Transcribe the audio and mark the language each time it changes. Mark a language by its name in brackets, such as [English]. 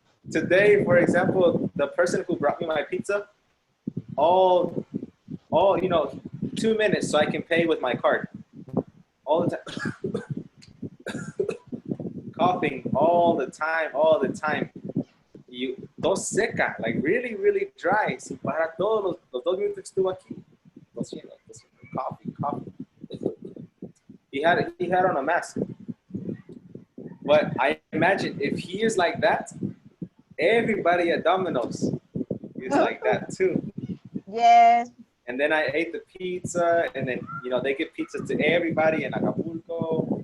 [English] Today, for example, the person who brought me my pizza, all 2 minutes so I can pay with my card. All the time. Coughing all the time. [Spanish] Tos seca, [English] like really, really dry. [Spanish] Sin parar todos los 2 minutos que estuvo aquí. Tosiendo, [English] coughing. He had on a mask. But I imagine if he is like that, everybody at Domino's is like that too. Yes. And then I ate the pizza, and then they give pizza to everybody in Acapulco.